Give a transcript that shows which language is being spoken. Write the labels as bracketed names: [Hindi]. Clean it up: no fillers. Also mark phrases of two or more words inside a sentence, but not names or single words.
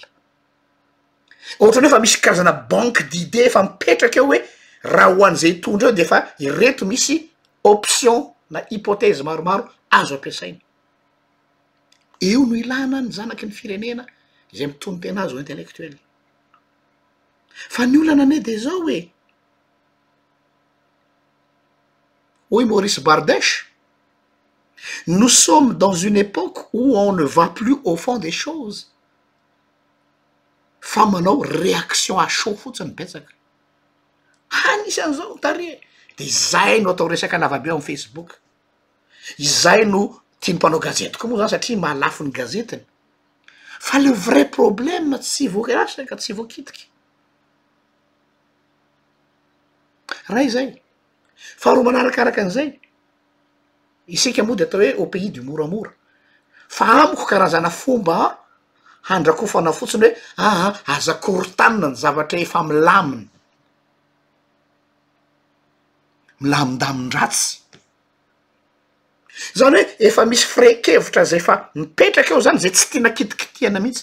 [Malagasy] Ohatra hoe efa misy karazana [French] banque d'idée [Malagasy] efa mipetraka eo hoe raha ho an'izay hitondra eo de efa ireto misy option na hypothèse maromaro azo ampiasaina. Eo no ilana ny zanaky ny firenena izay mitondra tena azy ho intellectuel. Fa ny olana ane de zao hoe [French] oui, Maurice Bardèche, nous sommes dans une époque où on ne va plus au fond des choses. [Malagasy] Fa manao [French] réaction à chaud [Malagasy] fotsiny betsaka. Anisan'izao tare. De izay no atao resaka lavabe amin'ny Facebook. Izay no tiany mpanao gazety koa moa zany satria mahalafo ny gazetiny. Fa [French] le vrai problème [Malagasy] tsy voarasaka, tsy voakitiky. Raha izay. Faharoa manarakaraka an'izay, isika moa de atao hoe [French] au pays du [Malagasy] moramora. Fa amiko karazana fomba handrakofana fotsiny hoe aza korotanina ny zavatra efa milaminy. Milamin-damin-dratsy. Zany hoe efa misy firaikevitra zay efa mipetraka eo zany zay tsy tiana kitikitiana mihitsy.